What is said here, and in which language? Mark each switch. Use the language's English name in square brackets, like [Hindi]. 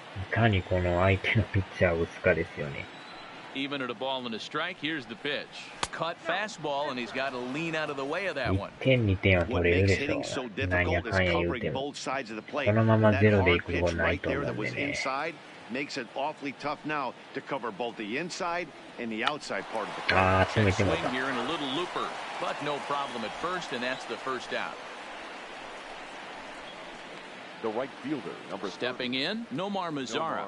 [Japanese] いかにこの相手のピッチャーを打つかですよね。 [English] Even at a ball and a strike, here's the pitch. Cut fastball, and he's got to lean out of the way of that one. [Japanese] 1点2点は取れるでしょう。なんやかんや言うても。このままゼロでいくことないと思うんでね。 [English] Makes it awfully tough now to cover both the inside and the outside part of the plate. [Japanese] 詰めてもらった。 [English] Here in a little looper, but no problem at first, and that's the first out. The right fielder, number Stepping in, Nomar Mazara.